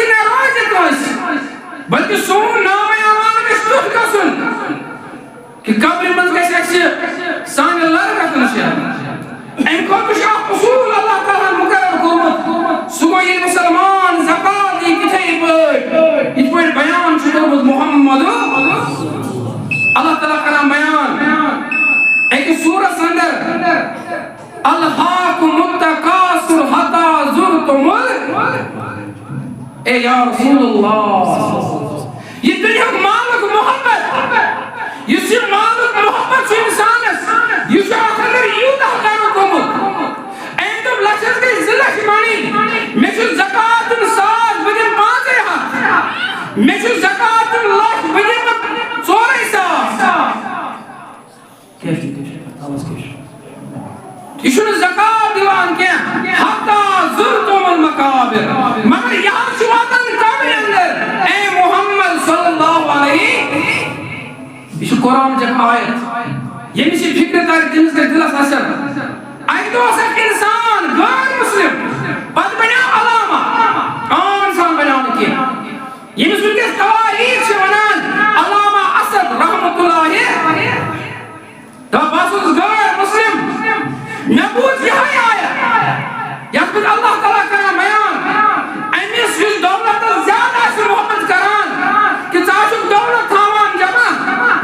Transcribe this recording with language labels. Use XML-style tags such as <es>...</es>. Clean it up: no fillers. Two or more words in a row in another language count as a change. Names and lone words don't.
<ks>نہ روزِ کٲنٛسہِ بلکہ سون نامے اعمال گژھِ تیُتھ گژھُن کہ قبرِ منٛز گژھِ اَسہِ سانہِ لرگتن شیرُن اَمہِ خٲطرٕ چھُ اکھ اصوٗل اللہ تعالیٰ ہن مُقرر کوٚرمُت سُہ گوٚو ییٚلہِ مُسلمان زکات دِیہِ تِتھے پٲٹھۍ یِتھ پٲٹھۍ بیان چھُ کوٚرمُت محمد اللہ تعالیٰ کران بیان أکِس سوٗرس اندر</ks> <ar>الہاکُم التکاثر حتی زرتم</ar> <ks>اے یا رسول اللہ یہ دنیاہُک مالُک محبت یُس یہِ مالُک محبت چھُ اِنسانس یہِ چھُ اتھ اندر یوٗتاہ کرُن گوٚمُت أمۍ دوٚپ لچھس گٔے 2 لچھ بنٕنۍ مےٚ چھُ زکات دیُن 100 بہٕ دِمہٕ 500 مےٚ چھُ زکات دیُن 100 بہٕ دِمہٕ 400 یہ چھُنہٕ زکات دِوان کینٛہہ</ks> <ar>حتی زرتم المقابر</ar> <ks>مگر یہِ حظ چھُ واتان قبرِ اندر اے محمد</ks> <ar>صلی اللہ علیہ</ar> <ks>یہ چھُ قرآن چٮ۪ک آیت ییٚمِس یہِ فِکرِ ترِ تٔمِس گژھِ دِلس اثر اکہِ دۄہ اوس اکھ اِنسان غٲر مُسلِم پتہٕ بنیو علامہ عام اِنسان بنیو نہٕ کینٛہہ ییٚمِس وٕنکیٚس تواریٖخ چھِ ونان علامہ اسد رحمتہ اللہ دپان بہٕ اوسُس غٲر مُسلِم مےٚ بوٗز یِہے آیت یتھ منٛز اللہ تعالیٰ کران بیان أمِس یُس دولتس زیادٕ آسہِ محبت کران کہ ژٕ آسُکھ دولت تھاوان جمع</ks>